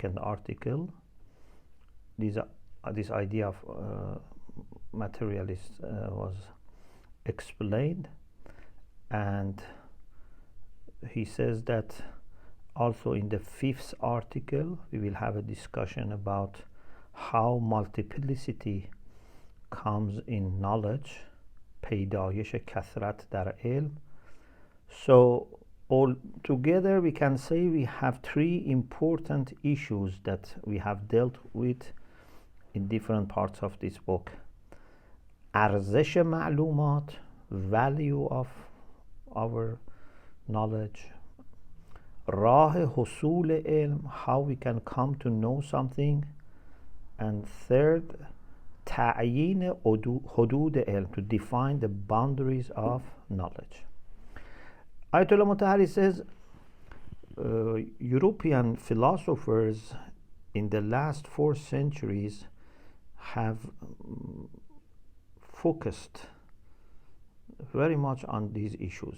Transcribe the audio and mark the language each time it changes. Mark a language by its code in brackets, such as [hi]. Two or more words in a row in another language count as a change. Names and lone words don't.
[en] this idea of materialist was explained, and he says that also in the fifth article we will have a discussion about how multiplicity comes in knowledge, [fa] پیدایش کثرت در علم. [en] So all together we can say we have three important issues that we have dealt with in different parts of this book. [fa] ارزش معلومات, [en] value of our knowledge. [fa] راه حصول علم, [en] how we can come to know something. And third, [fa] تعیین حدود علم, [en] to define the boundaries of knowledge. Ayatollah Mutahhari says European philosophers in the last 4 centuries have focused very much on these issues.